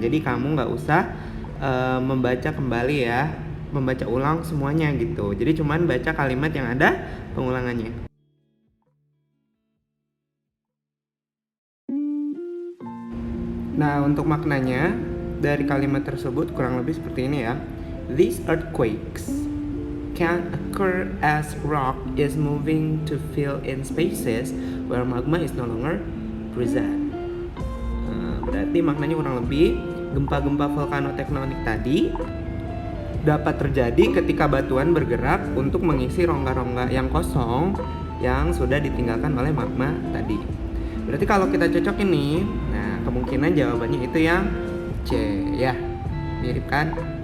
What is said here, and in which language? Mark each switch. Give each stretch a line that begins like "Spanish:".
Indonesian: Jadi kamu nggak usah membaca kembali ya, membaca ulang semuanya gitu. Jadi cuman baca kalimat yang ada pengulangannya. Nah, untuk maknanya dari kalimat tersebut kurang lebih seperti ini ya.
English: These earthquakes can occur as rock is moving to fill in spaces where magma is no longer present.
Indonesian: Berarti maknanya kurang lebih gempa-gempa vulkanotektonik tadi dapat terjadi ketika batuan bergerak untuk mengisi rongga-rongga yang kosong yang sudah ditinggalkan oleh magma tadi. Berarti kalau kita cocok ini, nah kemungkinan jawabannya itu yang C ya. Mirip kan?